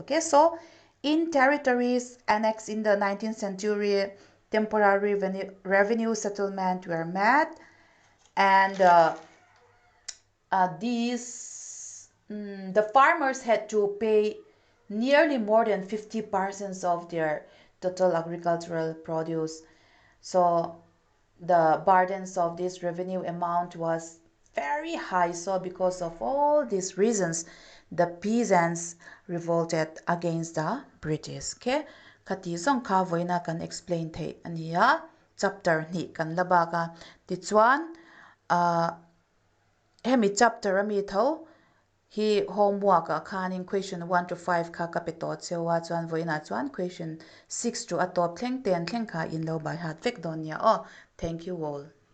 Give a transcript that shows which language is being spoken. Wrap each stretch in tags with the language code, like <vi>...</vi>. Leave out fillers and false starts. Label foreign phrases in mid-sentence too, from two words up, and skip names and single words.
<en>Okay, so in territories annexed in the 19th century, temporary revenue settlement were made, and the farmers had to pay nearly more than 50% of their total agricultural produce. So the burdens of this revenue amount was very high. So because of all these reasons, the peasants revolted against the British.</en> <hmr>Okay, kati zong ka voina kan explain the ania chapter ni kan laba ka ti chuan hemi chapter ami tho hi homework a khanin question 1 to 5 kha kapeto chewa chuan voina chuan question 6 to atop thleng 10 thleng kha in lo by hat vek don ya.</hmr> <en>Thank you all.</en>